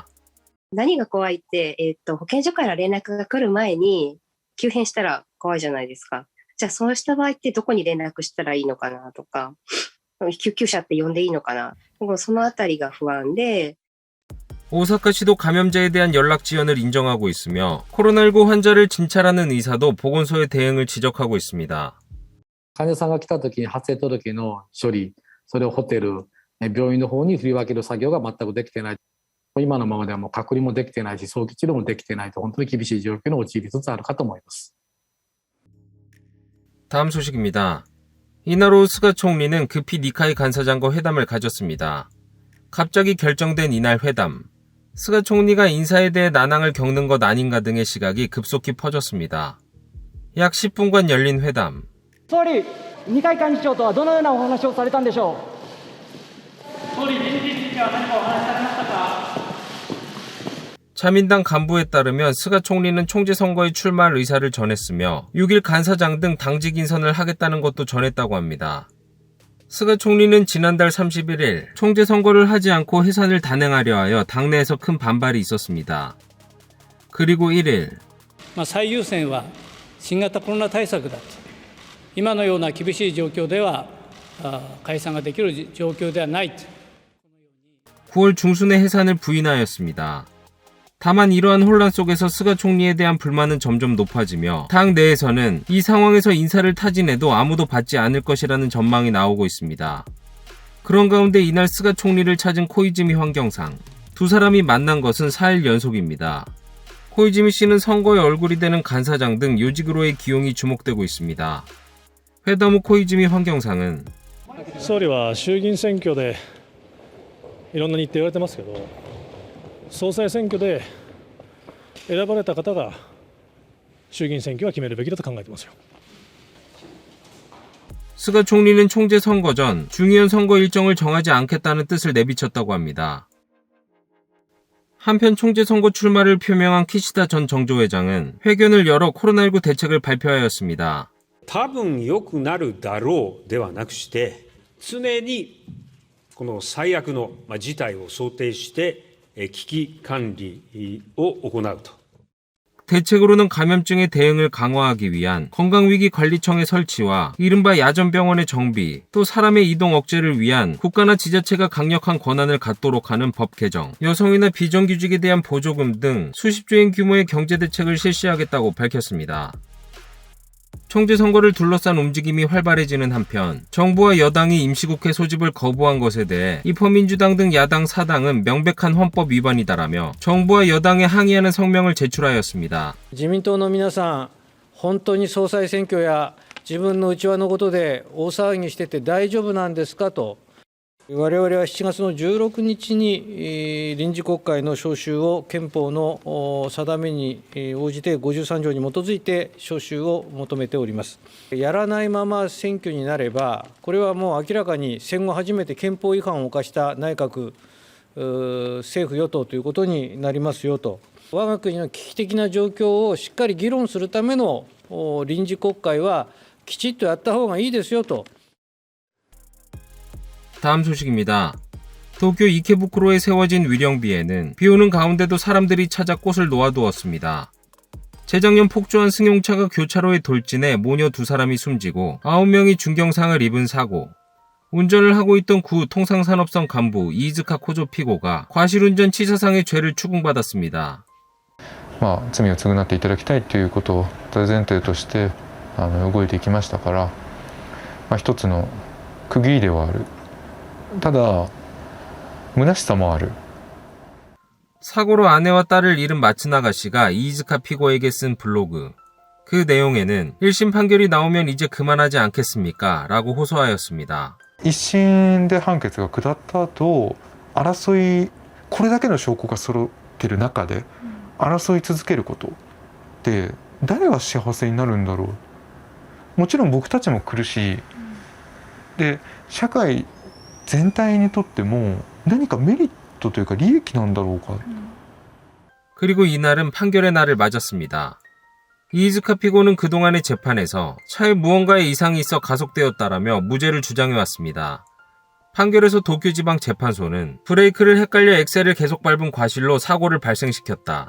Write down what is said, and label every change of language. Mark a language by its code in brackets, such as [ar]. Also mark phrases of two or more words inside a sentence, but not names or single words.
[ja] 何が怖いって、保健所から連絡が来る前に急変したら怖いじゃないですか。じゃあそうした場合ってどこに連絡したらいいのかなとか、救急車って呼んでいいのかな。そのあたりが不安で。 [ko] 오사카시도 감염자에 대한 연락 지연을 인정하고 있으며 코로나19 환자를 진찰하는 의사도 보건소의 대응을 지적하고 있습니다. [ja] 患者さんが来た時に発生届の処理、それをホテル、病院の方に振り分ける作業が全くできてない。今のままではもう隔離もできてないし、早期治療もできてないと本当に厳しい状況に陥りつつあるかと思います。 [ko] 다음 소식입니다. 이날 오후 스가 총리는 급히 니카이 간사장과 회담을 가졌습니다. 갑자기 결정된 이날 회담. 스가 총리가 인사에 대해 난항을 겪는 것 아닌가 등의 시각이 급속히 퍼졌습니다. 약 10분간 열린 회담. [ja] 総理、二階幹事長とはどのようなお話をされたんでしょう。総理、人事については何かお話しされましたか。 [ko] 자민당 간부에 따르면 스가 총리는 총재 선거에 출마할 의사를 전했으며 6일 간사장 등 당직 인선을 하겠다는 것도 전했다고 합니다. 스가 총리는 지난달 31일 총재 선거를 하지 않고 해산을 단행하려 하여 당내에서 큰 반발이 있었습니다. 그리고 1일 [ja] 最優先は新型コロナ対策だ。今のような厳しい状況では解散ができる状況ではない。 [ko] 9월 중순에 해산을 부인하였습니다. 다만 이러한 혼란 속에서 스가 총리에 대한 불만은 점점 높아지며 당 내에서는 이 상황에서 인사를 타진해도 아무도 받지 않을 것이라는 전망이 나오고 있습니다. 그런 가운데 이날 스가 총리를 찾은 코이즈미 환경상. 두 사람이 만난 것은 4일 연속입니다. 코이즈미 씨는 선거에 얼굴이 되는 간사장 등 요직으로의 기용이 주목되고 있습니다. 회담 후 코이즈미 환경상은 [ja] 総理は衆議院選挙でいろんな日程言われてますけど、総裁選挙で選ばれた方が衆議院選挙は決めるべきだと考えてますよ。 [ko] 스가 총리는 총재 선거 전 중의원 선거 일정을 정하지 않겠다는 뜻을 내비쳤다고 합니다. 한편 총재 선거 출마를 표명한 키시다 전 정조회장은 회견을 열어 코로나19 대책을 발표하였습니다. [ja] 多分良くなるだろうではなくして、常にこの最悪の事態を想定して危機管理を行うと。 [ko] 대책으로는 감염증에 대응을 강화하기 위한 건강위기관리청의 설치와 이른바 야전병원의 정비, 또 사람의 이동 억제를 위한 국가나 지자체가 강력한 권한을 갖도록 하는 법 개정, 여성이나 비정규직에 대한 보조금 등 수십조엔 규모의 경제대책을 실시하겠다고 밝혔습니다. 총재 선거를 둘러싼 움직임이 활발해지는 한편 정부와 여당이 임시국회 소집을 거부한 것에 대해 입헌민주당 등 야당 4당은 명백한 헌법 위반이다라며 정부와 여당에 항의하는 성명을 제출하였습니다. [ja] 自民党の皆さん、本当に総裁選挙や自分の内輪のことで大騒ぎしてて大丈夫なんですかと。我々は7月の16日に臨時国会の召集を憲法の定めに応じて53条に基づいて召集を求めております。やらないまま選挙になれば、これはもう明らかに戦後初めて憲法違反を犯した内閣、政府与党ということになりますよと。我が国の危機的な状況をしっかり議論するための臨時国会はきちっとやった方がいいですよと。 [ko] 다음 소식입니다. 도쿄 이케부쿠로에 세워진 위령비에는 비오는 가운데도 사람들이 찾아 꽃을 놓아두었습니다. 재작년 폭주한 승용차가 교차로에 돌진해 모녀 2사람이 숨지고 9명이 중경상을 입은 사고. 운전을 하고 있던 구 통상산업성 간부 이즈카 코조 피고가 과실운전 치사상의 죄를 추궁받았습니다. [ja] 罪を償っていただきたいということを大前提として動いていきましたから、一つの区切りではある。ただ虚しさもある. [ko] 사고로 아내와 딸을 잃은 마츠나가 씨가 이즈카 피고에게 쓴 블로그. 그 내용에는 1심 판결이 나오면 이제 그만하지 않겠습니까? 라고 호소하였습니다. [ja] 一審で判決が下った後、争いこれだけの証拠が揃っている中で争い続けることで誰が幸せになるんだろう。もちろん僕たちも苦しい。で、社会 全体にとっても何かメリットというか利益なんだろうか. [ko] 그리고 이날은 판결의 날을 맞았습니다. 이즈카 피고는 그동안의 재판에서 차에 무언가의 이상이 있어 가속되었다라며 무죄를 주장해왔습니다. 판결에서 도쿄지방재판소는 브레이크를 헷갈려 엑셀을 계속 밟은 과실로 사고를 발생시켰다.